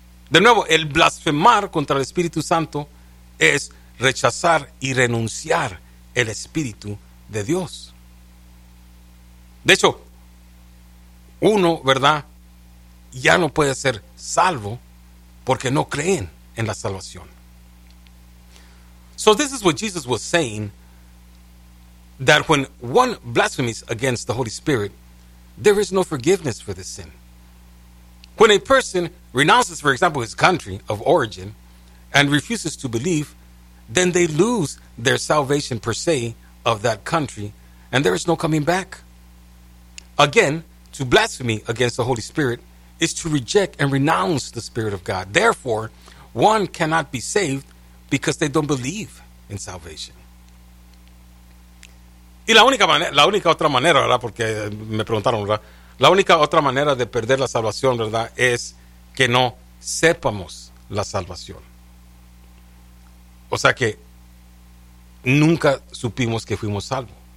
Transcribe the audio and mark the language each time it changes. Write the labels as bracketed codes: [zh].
[es] De nuevo, el blasfemar contra el Espíritu Santo es rechazar y renunciar el Espíritu de Dios. De hecho, uno, ¿verdad?, ya no puede ser salvo porque no creen en la salvación. [en] So this is what Jesus was saying, that when one blasphemes against the Holy Spirit, there is no forgiveness for this sin. When a person renounces, for example, his country of origin and refuses to believe, then they lose their salvation per se of that country, and there is no coming back. Again, to blaspheme against the Holy Spirit is to reject and renounce the Spirit of God. Therefore, one cannot be saved because they don't believe in salvation. [es] Y la única otra manera, ¿verdad? Porque me preguntaron, ¿verdad? La única otra manera de perder la salvación, ¿verdad?, es que no sepamos la salvación. O sea que nunca supimos que fuimos salvos.